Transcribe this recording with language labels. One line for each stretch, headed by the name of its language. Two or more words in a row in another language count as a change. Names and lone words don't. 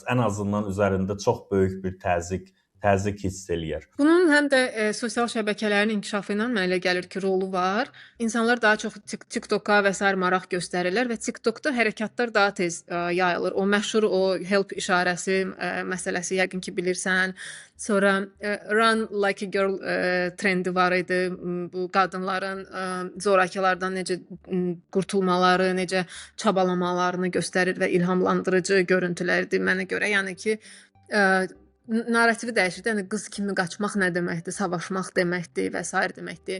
Azerbaijani: Ən azından üzərində çox böyük bir təzyiq hiss eləyər. Bunun həm də sosial şəbəkələrin inkişafı ilə mənə elə gəlir ki, rolu var. İnsanlar daha çox TikToka və sair maraq göstərirlər və TikTokda hərəkətlər daha tez yayılır. O məşhur o help işarəsi məsələsi yəqin ki bilirsən. Sonra
English: run like a girl
Azerbaijani: trendi var idi. Bu qadınların zorakılardan necə qurtulmaları, necə çabalamalarını göstərir və ilhamlandırıcı görüntülərdir mənə görə. Yəni ki narrativi dəyişir. Yəni qız kimi qaçmaq nə deməkdir, savaşmaq deməkdir və s.